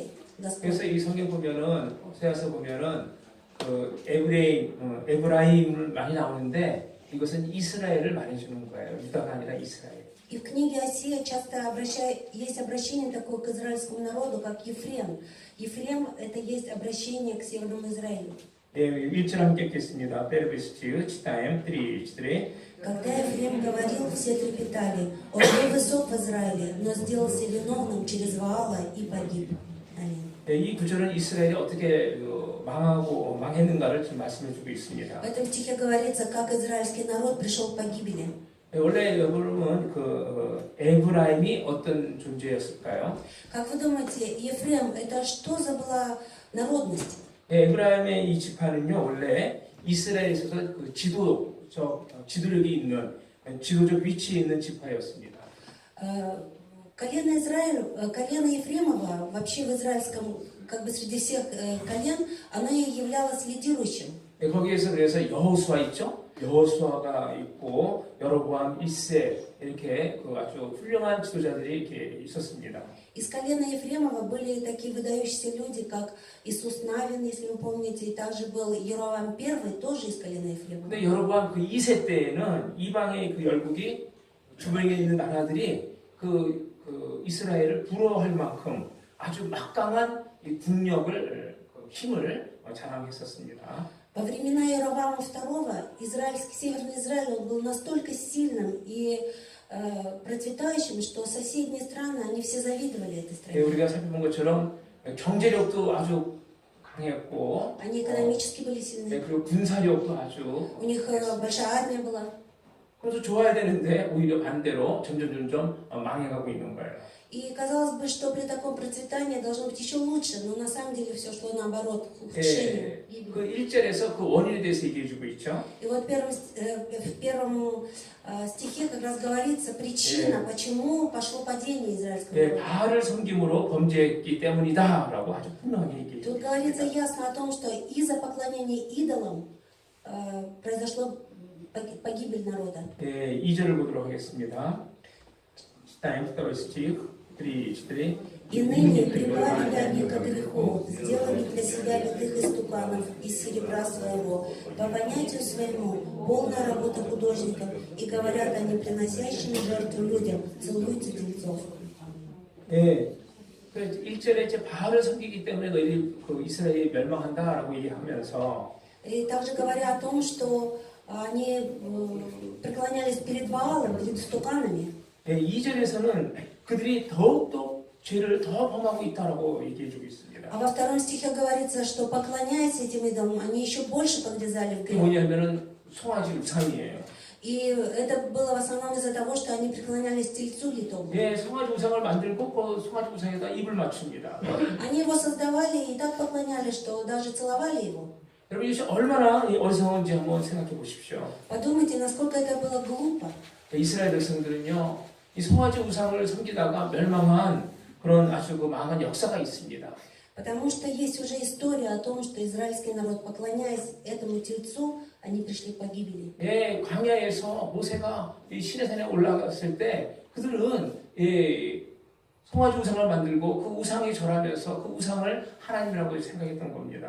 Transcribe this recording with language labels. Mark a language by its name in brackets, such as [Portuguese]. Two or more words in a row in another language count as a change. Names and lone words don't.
[Korean] 그래서 [Russian] Господа. [Korean] 이 성경 보면은 호세아서 보면은 그 에브라임을 많이 나오는데 이것은 이스라엘을 말해주는 거예요. 유다가 아니라 이스라엘. [Russian] И в книге Осия часто есть обращение такое к израильскому народу, как Ефрем. Ефрем – это есть обращение к Северному Израилю. [Korean] 예, 1절 함께 읽겠습니다. [Russian] Первый читаем, 3-4. Когда Ефрем говорил, все трепетали. Он был высок в Израиле, но сделался виновным через Ваала и погиб. Аминь. [Korean] 예, 이 구절은 이스라엘이 어떻게 망했는가를 지금 말씀해주고 있습니다. [Russian] В этом стихе говорится, как израильский народ пришел к погибели. [Korean] 예, 원래 여러분 그 에브라임이 어떤 존재였을까요? [Russian] Как вы думаете, Ефрем – это что за была народность? [Korean] 예, 에브라임의 이 지파는요 원래 이스라엘에 있어서 그 지도력이 있는 지도적 위치에 있는 지파였습니다. [Russian] Колено Ефремова вообще в израильском, как бы среди всех колен, оно и являлось лидирующим. [Korean] 예, 거기에서 그래서 여호수아 있죠? 여호수아가 있고 여로보암 1세 이렇게 그 아주 훌륭한 지도자들이 이렇게 있었습니다. [Russian] Из колена Ефремова были такие выдающиеся люди, как Иисус Навин, если вы помните, и также был Еровоам I, тоже из колена Ефремова. [Korean] 근데 여로보암 그 2세 때에는 이방의 그 열국이 주변에 있는 나라들이 그 이스라엘을 부러워할 만큼 아주 막강한 이 국력을 힘을 자랑했었습니다. [Russian] Во времена Еровоама II Северный Израиль он был настолько сильным и процветающим, что соседние страны, они все завидовали этой [Korean] 예, [Russian] стране. [Korean] 우리가 살펴본 것처럼 경제력도 아주 강했고 [Russian] Они экономически были [Korean] 예, [Russian] сильны, [Korean] 그리고 군사력도 아주 [Russian] у них большая армия была. [Korean] 그래서 좋아야 되는데 오히려 반대로 점점 망해가고 있는 거예요. [Russian] И казалось бы, что при таком процветании должно быть еще лучше, но на самом деле все шло наоборот, к ухудшению. [Korean] 예, 그 1절에서 그 원인에 대해서 얘기해주고 있죠. [Russian] И вот в первом стихе как раз говорится причина, почему пошло падение израильского [Korean] 예, [Russian] народа. [Korean] 바알을 섬김으로 범죄했기 때문이다라고 아주 분명히 얘기해요. [Russian] Тут говорится ясно о том, что из-за поклонения идолам произошла погибель народа. [Korean] 예, 2절을 보도록 하겠습니다. [Russian] Читаем второй стих, 3-4. И ныне прибавили они ко греху, сделали для себя литых истуканов из серебра своего, по понятию своему, полная работа художников, и говорят они, приносящими жертву людям, целуйте тельцов. [Korean] 예, 그 1절에 이제 바알을 섬기기 때문에 너희들이 그 이스라엘이 멸망한다라고 얘기하면서 [Russian] И также говоря о том, что они преклонялись перед Ваалом, перед истуканами. [Korean] 예, 2절에서는 그들이 더욱더 죄를 더 범하고 있다라고 얘기해주고 있습니다. [Russian] А во втором стихе говорится, что поклоняясь этим идолам, они еще больше погрязали в [Korean] 그게 [Russian] грех. [Korean] 뭐냐면은 송아지 우상이에요. [Russian] И это было в основном из-за того, что они преклонялись тельцу литому. [Korean] 예, 송아지 우상을 만들고 그 송아지 우상에다 입을 맞춥니다. [Russian] Они его создавали и так поклонялись, что даже целовали его. [Korean] 여러분 이것이 얼마나 어리석은지 한번 생각해 보십시오. [Russian] Подумайте, насколько это было глупо. [Korean] 이스라엘 백성들은요, 이 송아지 우상을 섬기다가 멸망한 그런 아주 그 망한 역사가 있습니다. [Russian] Потому что есть уже история о том, что израильский народ, поклоняясь этому тельцу, они пришли к погибели. [Korean] 예, 광야에서 모세가 이 시내산에 올라갔을 때 그들은 예, 송아지 우상을 만들고 그 우상에 절하면서 그 우상을 하나님이라고 생각했던 겁니다.